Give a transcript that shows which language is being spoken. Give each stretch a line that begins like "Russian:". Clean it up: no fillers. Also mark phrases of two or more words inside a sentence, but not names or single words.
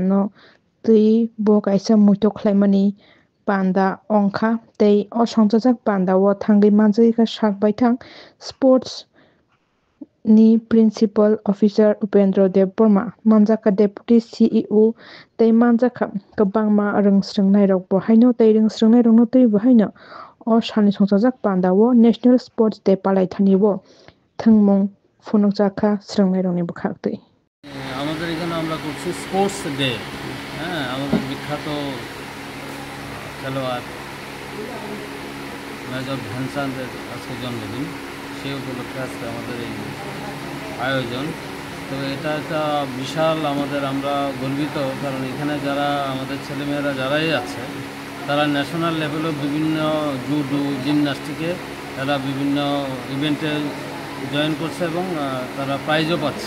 Kok Borok: no twi bo kaisa muito khlaimani panda ongkha tei o songjak panda o thangwi manjak kha sakbaithang sports ni
English: Principal Officer
Kok Borok: Upendra Dev Burma manjaka
English: Deputy CEO
Kok Borok: tei manjaka kwbangma rungsrungnai rok bahaino tei rungsrungnai rokno twi bahaino o salni songjak panda o National Sports Day palaithani o thangmung phunukjakha srungnai rokni bwkhaktwi
Bangla: আমাদের এখানে আমরা করছি
English: sports day.
Bangla: হ্যাঁ, আমাদের বিখ্যাত খেলোয়াড় মেজর ধ্যানচাঁদের আজকে জন্মদিন, সেই উপলক্ষে আজকে আমাদের এই আয়োজন। তো এটা একটা বিশাল আমরা গর্বিত, কারণ এখানে যারা আমাদের ছেলেমেয়েরা যারাই আছে তারা
English: national level
Bangla: বিভিন্ন
English: judo gymnastics
Bangla: তারা বিভিন্ন ইভেন্টে জয়েন করছে এবং তারা প্রাইজও পাচ্ছে।